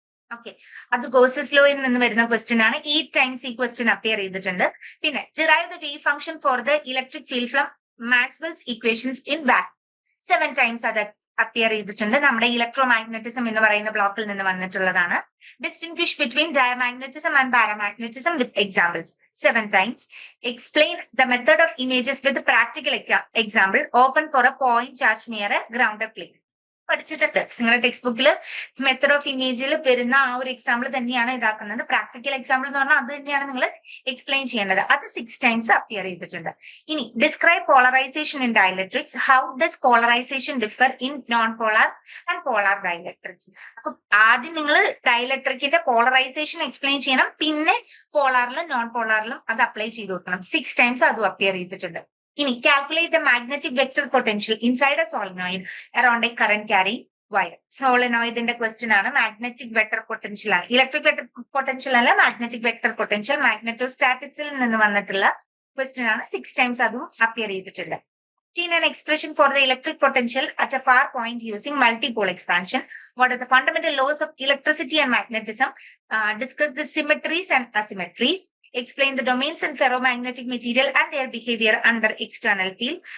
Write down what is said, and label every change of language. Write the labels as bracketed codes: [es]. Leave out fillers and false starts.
[ml] Okay, അത് Gauss's ലോയിൽ നിന്ന് വരുന്ന ക്വസ്റ്റ്യൻ ആണ്. 8 times ഈ ക്വസ്റ്റ്യൻ അപ്പിയർ ചെയ്തിട്ടുണ്ട്. [en] പിന്നെ derive the wave function for the electric field from Maxwell's equations in vacuum. [ml] 7 times അത് അപ്പിയർ ചെയ്തിട്ടുണ്ട്. നമ്മുടെ ഇലക്ട്രോ മാഗ്നറ്റിസം എന്ന് പറയുന്ന ബ്ലോക്കിൽ നിന്ന് വന്നിട്ടുള്ളതാണ്. [en] Distinguish between diamagnetism and paramagnetism with examples. 7 times. Explain the method of images with practical example often for a point charge near a grounded plane. [ml] പഠിച്ചിട്ടുണ്ട്. നിങ്ങളുടെ ടെക്സ്റ്റ് ബുക്കിൽ മെത്തഡ് ഓഫ് ഇമേജിൽ വരുന്ന ആ ഒരു എക്സാമ്പിൾ തന്നെയാണ് ഇതാക്കുന്നത്. പ്രാക്ടിക്കൽ എക്സാമ്പിൾ എന്ന് പറഞ്ഞാൽ അത് തന്നെയാണ് നിങ്ങൾ എക്സ്പ്ലെയിൻ ചെയ്യേണ്ടത്. അത് 6 times അപ്പിയർ ചെയ്തിട്ടുണ്ട്. [en] ഇനി describe polarisation in dielectrics. How does polarisation differ in non polar and polar dielectrics. [ml] അപ്പൊ ആദ്യം നിങ്ങൾ ഡയലക്ട്രിക്കിന്റെ പോളറൈസേഷൻ എക്സ്പ്ലെയിൻ ചെയ്യണം. പിന്നെ പോളാറിലും നോൺ പോളാറിലും അത് അപ്ലൈ ചെയ്ത് കൊടുക്കണം. [en] 6 times [ml] അതും അപ്പിയർ ചെയ്തിട്ടുണ്ട്. ഇനി [en] Calculate the magnetic vector potential inside a solenoid around a current carry wire. [ml] സോളിനോയിഡിന്റെ question ആണ്. മാഗ്നറ്റിക് വെക്ടർ പൊട്ടൻഷ്യൽ ആണ്. ഇലക്ട്രിക് വെക്ടർ പൊട്ടൻഷ്യൽ അല്ല, മാഗ്നറ്റിക് വെക്ടർ പൊട്ടൻഷ്യൽ. മാഗ്നറ്റോസ്റ്റാറ്റിക്സിൽ നിന്ന് വന്നിട്ടുള്ള ക്വസ്റ്റ്യൻ ആണ്. 6 times അതും അപ്പിയർ ചെയ്തിട്ടുണ്ട്. [en] obtain an expression for the electric potential at a far point using multipole expansion. What are the fundamental laws of electricity and magnetism? Discuss the symmetries and asymmetries. Explain the domains in ferromagnetic material and their behavior under external field.